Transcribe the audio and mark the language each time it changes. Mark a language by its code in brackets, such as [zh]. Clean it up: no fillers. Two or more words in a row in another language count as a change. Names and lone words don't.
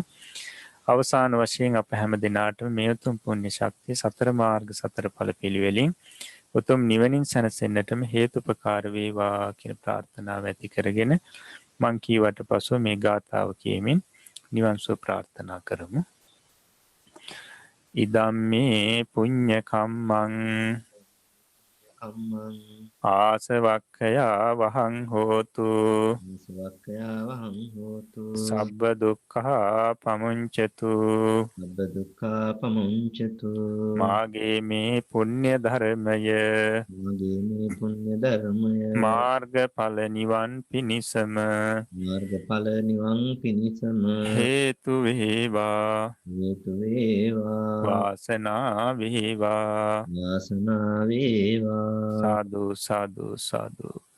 [si] අවසාන වශයෙන් අප හැම දිනාටම මේ උතුම් පුණ්‍ය ශක්තිය සතර මාර්ග සතර ඵල පිළිවෙලින් උතුම් නිවනින් සැනසෙන්නටම හේතුපකාර වේවා කියන ප්‍රාර්ථනාව ඇති කරගෙන මං කීවට පසුව මේ ගාථාව කියමින් නිවන් සුව ප්‍රාර්ථනා කරමු. [pi] ඉදම්මේ පුඤ්ඤ කම්මං ආසවක්ඛයා වහං හෝතු සබ්බ දුක්ඛා පමුංචතු [si] මාගේ මේ පුණ්‍ය ධර්මය මාර්ගඵල නිවන් පිණිසම හේතු වේවා වාසනා වේවා සාදු සාදු සාදු.